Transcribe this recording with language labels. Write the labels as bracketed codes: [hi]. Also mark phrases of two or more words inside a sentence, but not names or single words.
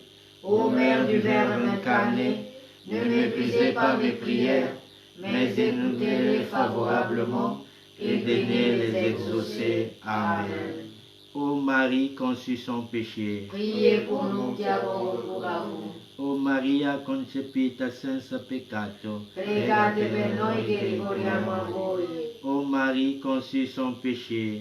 [fr] Ô Mère du Verbe incarné, ne méprisez pas mes prières, mais écoutez-les favorablement et daignez les exaucer. Amen. Ô Marie conçue sans péché, Priez pour nous qui avons recours à vous. [it] ô Maria concepita senza peccato, Pregate per noi che ricorriamo a voi. [fr] ô Marie conçue sans péché,